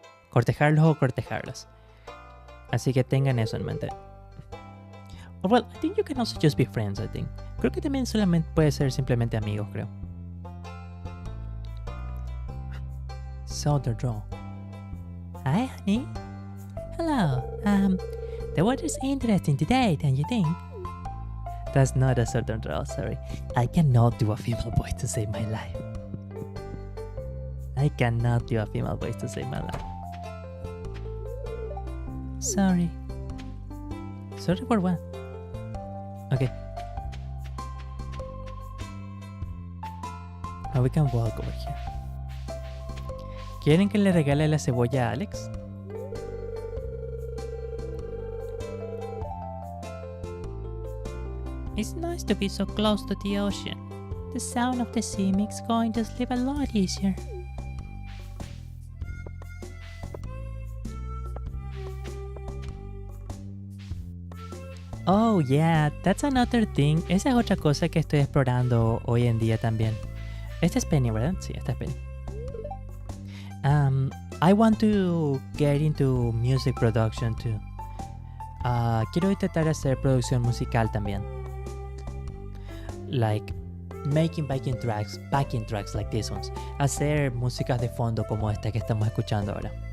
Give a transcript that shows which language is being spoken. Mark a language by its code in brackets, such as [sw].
[es] Cortejarlos o cortejarlas. Así que tengan eso en mente. [en] Well, I think you can also just be friends, I think. [es] Creo que también solamente puede ser simplemente amigos, creo. [en] So the draw. Hi, honey. Hello. The weather's interesting today, don't you think? That's not a southern draw, sorry. I cannot do a female voice to save my life. I cannot do a female voice to save my life. Sorry. Sorry for what? Okay. Now we can walk over here. [es] ¿Quieren que le regale la cebolla a Alex? [en] It's nice to be so close to the ocean. The sound of the sea makes going to sleep a lot easier. Oh yeah, that's another thing. [es] Esa es otra cosa que estoy explorando hoy en día también. Esta es Penny, ¿verdad? Sí, esta es Penny. [en] I want to get into music production too. [es] Quiero intentar hacer producción musical también. [en] Like making backing tracks like these ones. [es] Hacer músicas de fondo como esta que estamos escuchando ahora.